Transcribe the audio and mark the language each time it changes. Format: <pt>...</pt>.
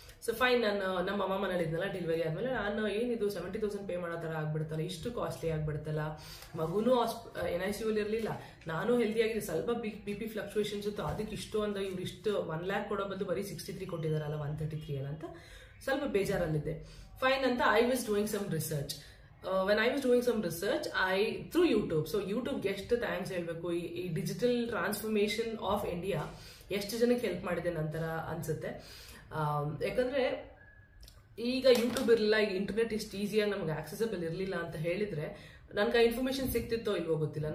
<kn>So fine, ನಾನು ನಮ್ಮ ಅಮ್ಮ ಮನೇಲಿ ಇದ್ನಲ್ಲ ಡೆಲಿವರಿ ಆದ್ಮೇಲೆ, ನಾನು ಏನಿದು 70,000 ಪೇ ಮಾಡೋ ತರ ಆಗ್ಬಿಡ್ತಲ್ಲ, ಇಷ್ಟು ಕಾಸ್ಟ್ಲಿ ಆಗ್ಬಿಡ್ತಲ್ಲ, ಮಗುನು NICU ಅಲ್ಲಿ ಇರ್ಲಿಲ್ಲ, ನಾನು ಹೆಲ್ದಿ ಆಗಿದೆ, ಸ್ವಲ್ಪ BP ಫ್ಲಕ್ಚುಯೇಷನ್ಸ್ ಇತ್ತು, ಅದಕ್ಕೆ ಇಷ್ಟು ಒಂದು ಇವ್ರು ಇಷ್ಟು 1 lakh ಕೊಡೋ ಬದಲು ಬರೀ 63 ಕೊಟ್ಟಿದಾರಲ್ಲ, 133 ಅಲ್ಲ ಅಂತ ಸ್ವಲ್ಪ ಬೇಜಾರಲ್ಲಿದ್ದೆ.</kn> <en>Fine ಅಂತ I was doing some research. when I was doing some research, through YouTube.</en> <kn>So YouTube ಎಷ್ಟು ಥ್ಯಾಂಕ್ಸ್ ಹೇಳ್ಬೇಕು, ಈ ಡಿಜಿಟಲ್ ಟ್ರಾನ್ಸ್ಫಾರ್ಮೇಶನ್ ಆಫ್ ಇಂಡಿಯಾ ಎಷ್ಟು ಜನಕ್ಕೆ ಹೆಲ್ಪ್ ಮಾಡಿದೆ ನಂತರ ಅನ್ಸುತ್ತೆ. ಯಾಕಂದ್ರೆ ಈಗ ಯೂಟ್ಯೂಬ್ ಇರಲಿಲ್ಲ, ಈಗ ಇಂಟರ್ನೆಟ್ ಇಷ್ಟು ಈಸಿಯಾಗಿ ನಮ್ಗೆ ಆಕ್ಸೆಸಿಬಲ್ ಇರಲಿಲ್ಲ ಅಂತ ಹೇಳಿದ್ರೆ ನನ್ಗೆ ಆ ಇನ್ಫಾರ್ಮೇಶನ್ ಸಿಗ್ತಿತ್ತೋ ಇಲ್ವೋ ಗೊತ್ತಿಲ್ಲ.</kn>